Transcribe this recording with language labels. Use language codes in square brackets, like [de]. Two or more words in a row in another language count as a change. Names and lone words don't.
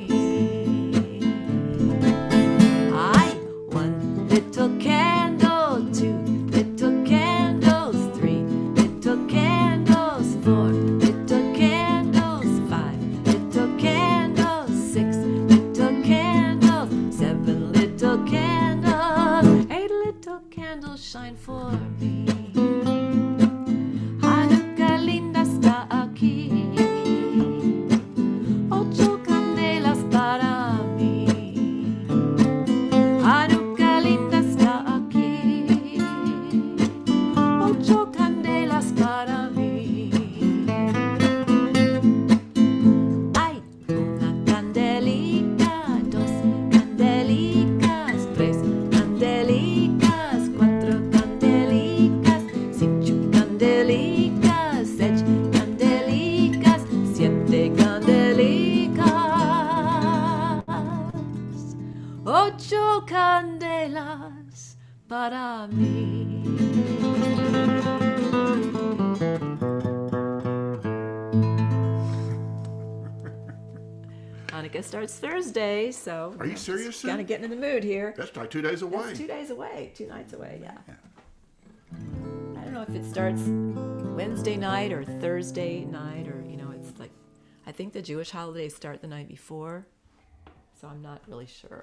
[en] One little candle, 2 little candles, 3 little candles, 4 little candles, 5 little candles, 6 little candles, 7 little candles, 8 little candles shine for me. [lad] Hanukkah linda está aquí. 8 candelas para mí. Hanukkah linda está aquí. 8 candelas para mí. Hay una candelica, 2 candelicas, 3 candelicas, 4 candelicas, 5 candelicas, 6 candelicas, 7 candelicas, 8 candelas para mí. [en] Hanukkah starts Thursday, so Are you serious, Sue? kind of getting in the mood here. That's like 2 days away. That's 2 days away, 2 nights away, yeah. I don't know if it starts Wednesday night or Thursday night, or it's like, I think the Jewish holidays start the night before, so I'm not really sure.